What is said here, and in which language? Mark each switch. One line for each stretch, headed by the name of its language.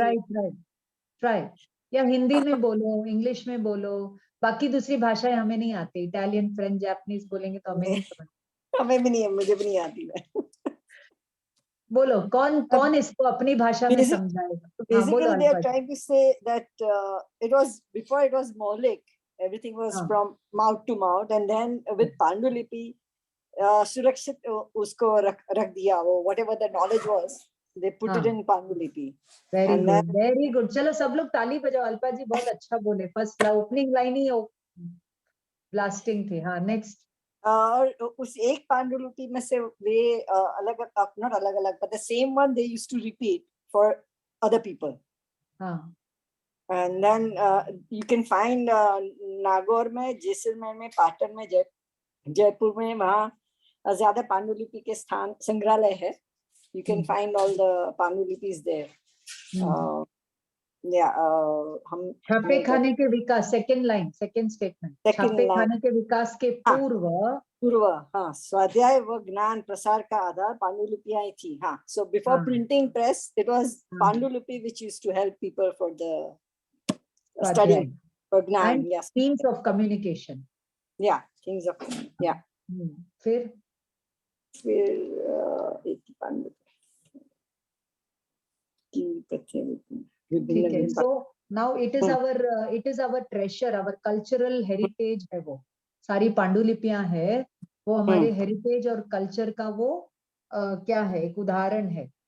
Hindi: Right right right, या हिंदी में बोलो, इंग्लिश में बोलो, बाकी दूसरी भाषाएं हमें नहीं आती, इटालियन, फ्रेंच, जापानीज बोलेंगे तो हमें नहीं समझ। हमें भी नहीं है, मुझे भी नहीं आती है। बोलो, कौन कौन इसको अपनी भाषा में समझाएगा? हाँ बोलो
English: Basically, they are
Hindi: Alpa ji.
English: trying to say that it was before it was Maulik, everything was
Hindi: हाँ,
English: from mouth to mouth, and then with Pandulipi,
Hindi: सुरक्षित उसको रख दिया वो,
English: whatever the knowledge was, they put it
Hindi: हाँ,
English: in Pandulipi. Very And good then very good.
Hindi: चलो सब लोग ताली बजाओ, अल्पा जी बहुत अच्छा बोले, फर्स्ट ओपनिंग लाइन ही ब्लास्टिंग थी। हाँ, नेक्स्ट। और उस एक पांडुलिपि में से वे अलग,
English: not अलग अलग, but the same one they used to repeat for other people.
Hindi: हाँ,
English: And then you can find
Hindi: Nagaur में, जैसलमेर में, पाटन में, जयपुर में, वहाँ ज्यादा पांडुलिपि के स्थान संग्रहालय है.
English: You can find all the pandulipis there. हम
Hindi: छापे खाने के विकास, सेकंड लाइन, सेकंड स्टेटमेंट, छापे खाने के विकास के पूर्व हाँ, स्वाध्याय व ज्ञान प्रसार का आधार पांडुलिपियां ही थी.
English: हाँ, so before printing press, it was Pandulipi which used to help people for the studying, for gyan. and Yes, means of communication. yeah, things of, yeah.
Hindi: फिर एक ही पांडुलिपि की प्रतिलिपि. ठीक है,
English: so now it is our treasure, our cultural heritage
Hindi: है वो, सारी पांडुलिपियां है वो हमारे हेरिटेज और कल्चर का वो क्या है, एक उदाहरण है।